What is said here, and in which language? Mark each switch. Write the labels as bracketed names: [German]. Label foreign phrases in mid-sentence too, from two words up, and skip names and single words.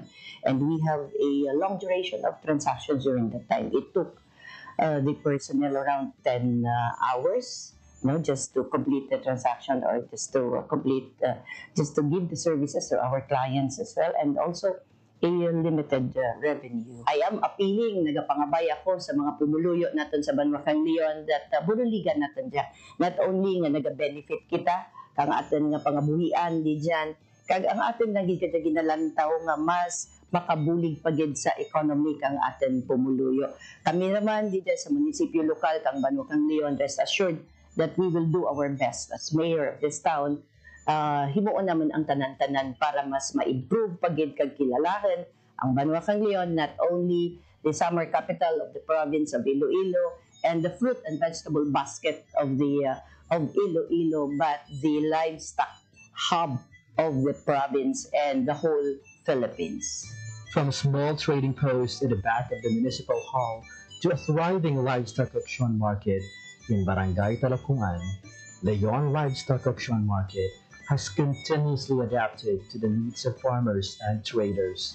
[English] And we have a long duration of transactions during that time. It took the personnel around 10 hours, just to complete the transaction, or just to just to give the services to our clients as well, and also a limited revenue. I am appealing, [Hiligaynon] nagapangabay ako sa mga pumuluyo natin sa Banwakang Leon that bunuligan natin dyan. [English] Not only [Hiligaynon] nga naga-benefit kita, kang atin nga pangabuhian di dyan, kag ang atin lagi kita ginalantaw nga mas makabulig pagid sa economy kang atin pumuluyo. Kami naman di dyan sa munisipyo lokal kang Banwakang Leon, [English] rest assured that we will do our best as mayor of this town. [Hiligaynon] Himuon naman ang tanan-tanan para mas ma-improve pagid kag kilalahan ang Banwakang Leon, [English] not only the summer capital of the province of Iloilo and the fruit and vegetable basket of Iloilo, but the livestock hub of the province and the whole Philippines. From a small trading post in the back of the municipal hall to a thriving livestock auction market in Barangay Talakungan, Leon Livestock Auction Market has continuously adapted to the needs of farmers and traders.